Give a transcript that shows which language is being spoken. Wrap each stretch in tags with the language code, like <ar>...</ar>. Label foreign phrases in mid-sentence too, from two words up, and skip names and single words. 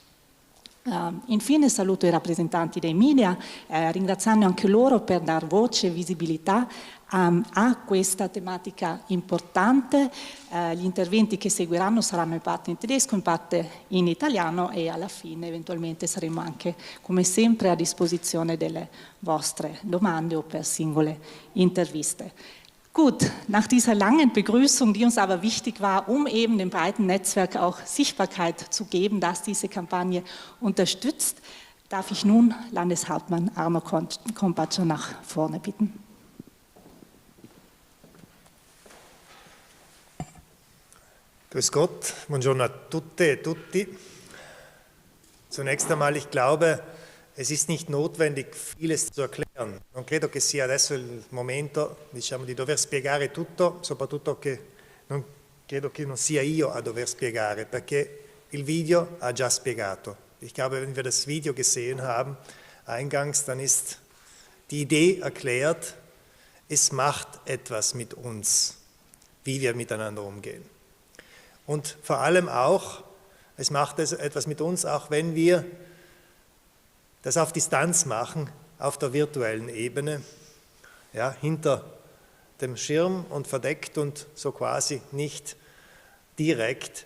<it>Infine saluto i rappresentanti dei media, ringraziando anche loro per dar voce e visibilità a questa tematica importante. Gli interventi che seguiranno saranno in parte in tedesco, in parte in italiano, e alla fine eventualmente saremo anche, come sempre, a disposizione delle vostre domande o per singole interviste.</it> <de>Gut, nach dieser langen Begrüßung, die uns aber wichtig war, um eben dem breiten Netzwerk auch Sichtbarkeit zu geben, das diese Kampagne unterstützt, darf ich nun Landeshauptmann Arno Kompatscher nach vorne bitten. Grüß Gott,</de> <it>buongiorno a tutte e tutti.</it> <de>Zunächst einmal, ich glaube, es ist nicht notwendig, vieles zu erklären.</de> <it>Non credo che sia adesso il momento, diciamo, di dover spiegare tutto, soprattutto che non credo che non sia io a dover spiegare, perché il video ha già spiegato.</it> <de>Ich glaube, wenn wir das Video gesehen haben, eingangs, dann ist die Idee erklärt, es macht etwas mit uns. wie wir miteinander umgehen. Und vor allem auch, es macht etwas mit uns, auch wenn wir das auf Distanz machen, auf der virtuellen Ebene, ja, hinter dem Schirm und verdeckt und so quasi nicht direkt.</de>